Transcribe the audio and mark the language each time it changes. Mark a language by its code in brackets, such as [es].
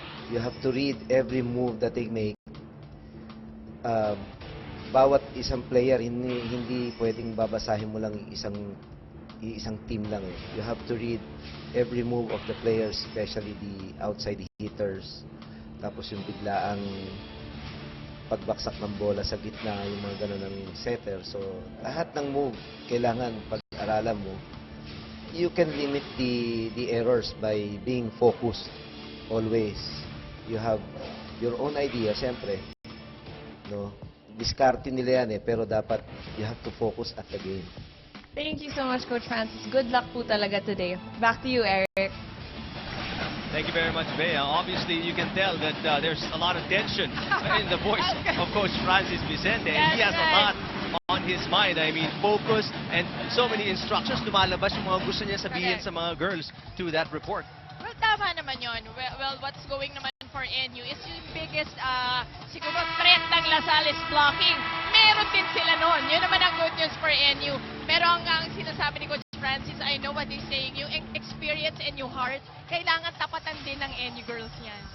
[en] You have to read every move that they make. [tl] Bawat isang player, hindi pwedeng babasahin mo lang isang team lang. [en] You have to read every move of the players, especially the outside hitters. [tl] Tapos yung biglaang pagbaksak ng bola sa gitna, yung mga ganun ng setter. So, lahat ng move, kailangan pag-aralan mo. [en] you can limit the errors by being focused always. You have your own idea, siyempre. No? [tl] Diskarte nila yan pero dapat [en] you have to focus at the game. Thank you so much, Coach Francis. Good luck po talaga today. Back to you, Eric. Thank you very much, Bea. Obviously, you can tell that there's a lot of tension in the voice of Coach Francis Vicente. And he has a lot on his mind. I mean, focus and so many instructions. [tl] Lumalabas yung mga gusto niya sabihin sa mga girls [en] to that report. [tl] Well, tama naman yun. [en] Well, what's going naman for NU is yung biggest, siguro, threat ng Lasal is blocking. [tl] Meron din sila nun. Yun naman ang good news for NU. Pero ang sinasabi ni Coach Francis, [en] I know what he's saying. [tl] Yung experience and yung heart, kailangan tapatan din ng NU girls yan.